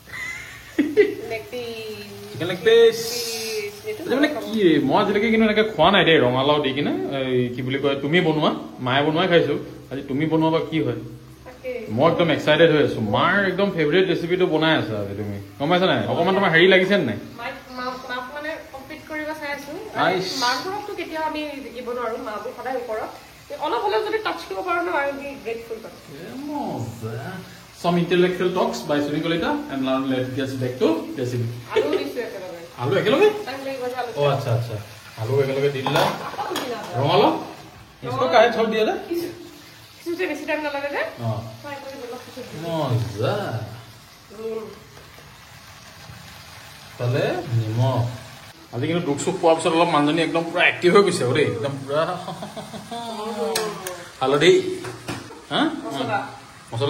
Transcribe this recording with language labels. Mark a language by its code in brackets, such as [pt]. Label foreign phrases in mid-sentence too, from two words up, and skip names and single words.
[as] চিকেন লেগ পিচ মানে কি মই আজিলৈকে কিন্তু এনেকে খোৱা নাই দেই ৰঙালাও দি কিনে কি বুলি কয় তুমি বনোৱা মায়ে বনোৱাই খাইছো আজি তুমি বনোৱা বা কি হয় মই একদম এক্সাইটেড হৈ আছো মাৰ একদম ফেভৰেট ৰেচিপিটো বনাই আছা আজি তুমি গম পাইছা নাই অকণমান তোমাৰ হেৰি লাগিছে নাই মাংসটো কেতিয়াও আমি দিব নোৱাৰো মাবোৰ সদায় ওপৰত অলপ হ'লেও যদি টাচ কৰিব পাৰো ন [en] I will be grateful Some intellectual talks by Sunny Kolita and now let's get back to recipe. [as] আলু একেলগে ও আচ্ছা আচ্ছা আলু একেলগে দি দিলা ৰঙালাও [hi] इसको काहे छोड़ दिया था [as] কিছুতে বেছি টাইম নালাগে যে মজা তাহলে নিমখ আজি কিন্তু দুখ চুখ পোৱাৰ পিছত অলপ মানুহজনী একদম পুৰা এক্টিভ হৈ গৈছে দেই একদম পুৰা হালধি হা মছলা